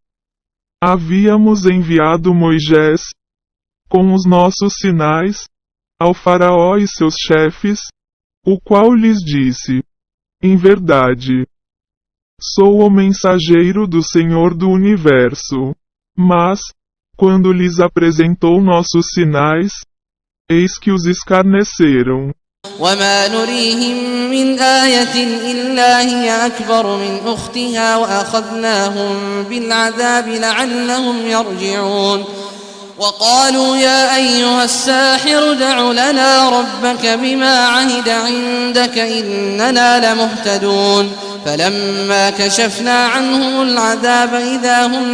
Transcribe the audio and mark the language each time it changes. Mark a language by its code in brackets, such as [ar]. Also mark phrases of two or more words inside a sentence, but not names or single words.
[pt] Havíamos enviado Moisés, com os nossos sinais, ao faraó e seus chefes, o qual lhes disse: em verdade, sou o mensageiro do Senhor do Universo. Mas, quando lhes apresentou nossos sinais, eis que os escarneceram. [ar] وما نريهم من آية إلا هي أكبر من أختها وأخذناهم بالعذاب لعلهم يرجعون وقالوا يا أيها الساحر دع لنا ربك بما عهد عندك إننا لمهتدون فلما كشفنا عنهم العذاب إذا هم